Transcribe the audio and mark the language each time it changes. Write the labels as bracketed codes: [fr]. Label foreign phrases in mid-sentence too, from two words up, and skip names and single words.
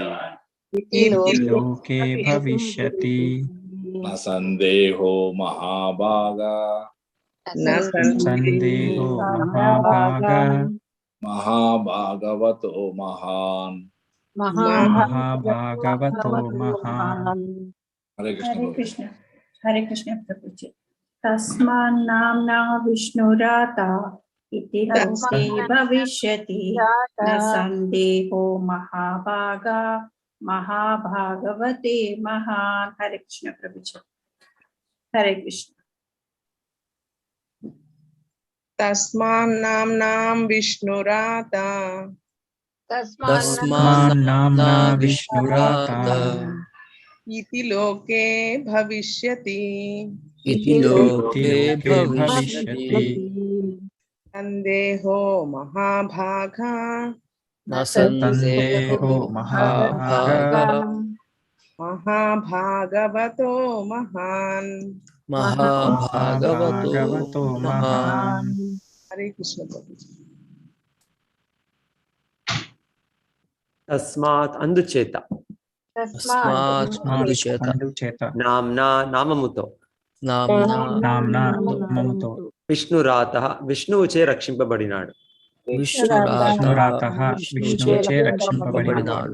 [sa] లోకే భవిష్యతి न सन्देहो महाभागा సందేహో మహాభాగా महाभागवतो महान् మహాభాగవతో మహాన్. हरे कृष्ण हरे कृष्ण हरे कृष्ण [hi] प्रभु जी [sa] तस्मान्नाम्ना विष्णुराता इति लोके भविष्यति न संदेहो महाभागा महाभागवते महान्. हरे कृष्ण [hi] प्रभु जी [sa] हरे कृष्ण तस्मान्नाम्नां विष्णुरात తస్మాన్నామ్నా విష్ణురాత इति लोके भविष्यति इति लोके भविष्यति संदेहो महाभागा न सन्देहो సందేహో మహాభాగా महाभागवतो महान्. महाभागवतो महान् हरे कृष्ण [hi] प्रभु जी. [te] తస్మాత్ అందుచేత तस्मात् అందుచేత అందుచేత నామ్నా నామముతో [sa] नाम्ना [te] నామ్నా నామముతో విష్ణురాత విష్ణువుచే రక్షింపబడినాడు. విష్ణురాత విష్ణువుచే రక్షింపబడినాడు.